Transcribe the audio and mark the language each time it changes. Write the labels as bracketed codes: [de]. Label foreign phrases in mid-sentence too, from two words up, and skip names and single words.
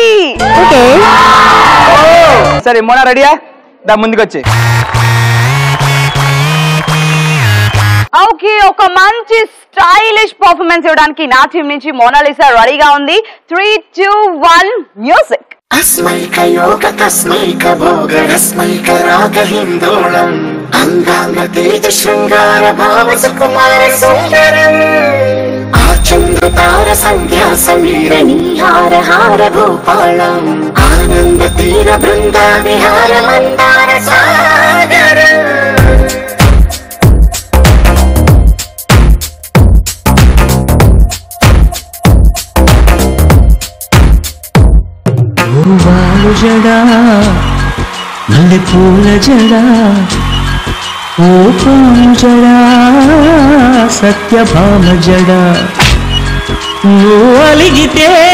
[te] ఓకే సరే మోనా రెడీయా? దా ముందుకు వచ్చి. ఓకే, ఒక మంచి [en] stylish performance [te] ఇవ్వడానికి నా టీం నుంచి మోనాలిసా రెడీగా ఉంది. 3, 2, 1 మ్యూజిక్. [sa] अस्मैक योग तस्मैक भोग रस्मैक राग हिंदोलम अंगांग तेज शृंगार भाव सुकुमार सुंदरम आचंद्र तार संध्या समीर नीहार हार भूपालम आनंद तीर बृंदा विहार मंदार सागर. [te] వాలు జడా నల్లి పూల జడా ఓ పాము జడా సత్యభామ జడా నువ్వు అలిగితే